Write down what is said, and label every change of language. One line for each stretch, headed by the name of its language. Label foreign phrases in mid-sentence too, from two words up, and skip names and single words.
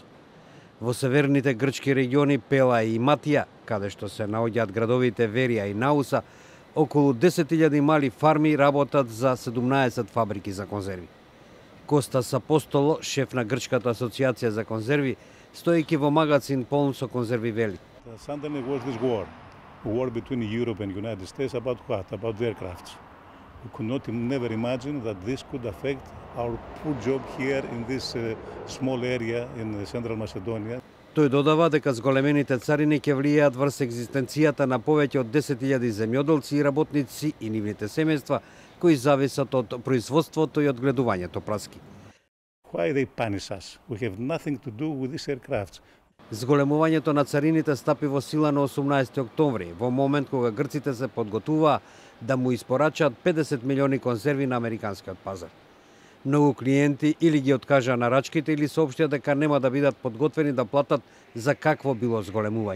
Macedonian: Во северните грчки региони Пела и Матија, каде што се наоѓаат градовите Верија и Науса, околу 10.000 мали фарми работат за 17 фабрики за конзерви. Костас Апостоло, шеф на Грчката асоциација за конзерви, стоејќи во магазин полн со конзерви, вели:
English: Suddenly was this war between Europe and United States about what? About the aircrafts. We could not never imagine that this could affect our poor job here in this small area in Central Macedonia.
Macedonian: Тој додава дека зголемените царини ќе влијаат врз екзистенцијата на повеќе од 10.000 земјоделци и работници и нивните семејства кои зависат од производството и одгледувањето праски.
English: Why they punish us? We have nothing to do with these aircrafts.
Macedonian: Зголемувањето на царините стапи во сила на 18 октомври, во момент кога грците се подготуваа да му испорачаат 50 милиони конзерви на американскиот пазар. Многу клиенти или ги откажаа нарачките или соопштија дека нема да бидат подготвени да платат за какво било зголемување.